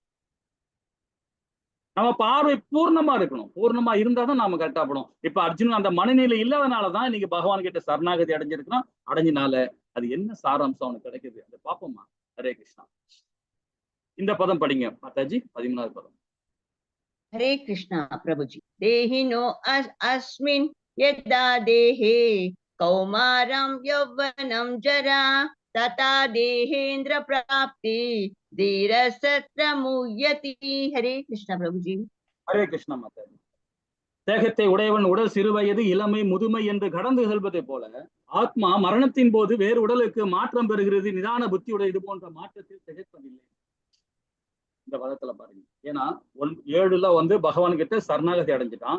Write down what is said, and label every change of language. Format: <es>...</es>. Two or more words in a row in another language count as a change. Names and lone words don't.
<ta>நம்ம பார்வை பூர்ணமா இருக்கணும், பூர்ணமா இருந்தாதான் நாம கரெக்டா படும். இப்ப அர்ஜுனன் அந்த மனநிலை இல்லாதனாலதான் இன்னைக்கு பகவான் கிட்ட சரணாகதி அடைஞ்சிருக்கிறான். அடைஞ்சினால அது என்ன சாராம்சம் அவனுக்கு கிடைக்குது, அதை பார்ப்போமா. ஹரே கிருஷ்ணா. இந்த பதம் படிங்க மாதாஜி, 13வது பதம்.</ta> <sa>हरे कृष्णा प्रभुजी। देहिनो अस्मिन् यदा देहे कौमारं यौवनं जरा तथा देहेन्द्र प्राप्ति धीरसत्र मुह्यति। हरे कृष्णा प्रभुजी। हरे कृष्णा माताजी।</sa> <ta>தேகத்தை உடையவன் உடல் சிறுவயது, இளமை, முதுமை என்று கடந்து செல்வதை போல ஆத்மா மரணத்தின் போது வேறு உடலுக்கு மாற்றம் பெறுகிறது. நிதான புத்தியுடைய இது போன்ற மாற்றத்தில் திகைப்பதில்லை. இந்த பதத்துல பாருங்க. ஏன்னா 7ல பகவான் கிட்ட சரணாகதி அடைஞ்சிட்டான்.</ta>